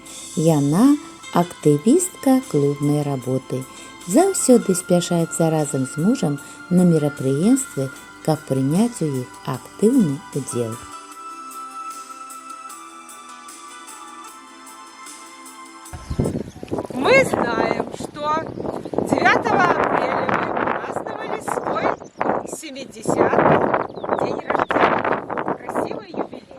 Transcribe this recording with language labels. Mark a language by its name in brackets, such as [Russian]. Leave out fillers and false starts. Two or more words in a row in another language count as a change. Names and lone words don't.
[Belarusian] Яна актывістка клубнай работы. Заўсёды спяшаецца разам з мужам на мерапрыемствы, каб прыняць у іх актыўны удзел. [Russian] Мы знаем, что 9 апреля вы праздновали свой 70-й день рождения. Красивый юбилей.